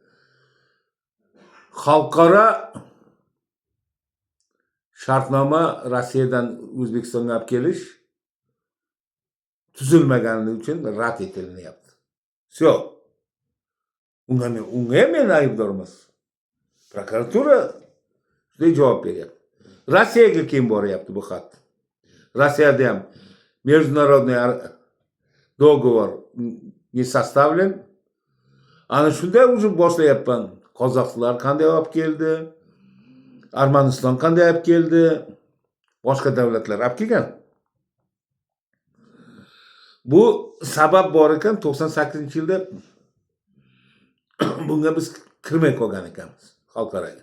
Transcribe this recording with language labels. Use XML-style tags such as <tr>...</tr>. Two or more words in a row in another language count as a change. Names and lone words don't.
<uz>Xalqaro shartnoma Rossiyadan O'zbekistonga olib kelish tuzilmagani uchun rad etilyapti. Всё. Unga men aybdor emas. Prokuratura shunday javob beryapti. Rossiyaga kim boryapti bu xat? Rossiyada ham</uz> <ru>международный договор не составлен.</ru> <uz>Ana shunda уже boshlayapman. Qozog'lar qanday olib keldi? Armaniston qanday olib keldi? Boshqa davlatlar olib kelgan. Bu sabab bor ekan, 98-yilda bunga biz kirmay qolgan ekanmiz xalqaraga.</uz>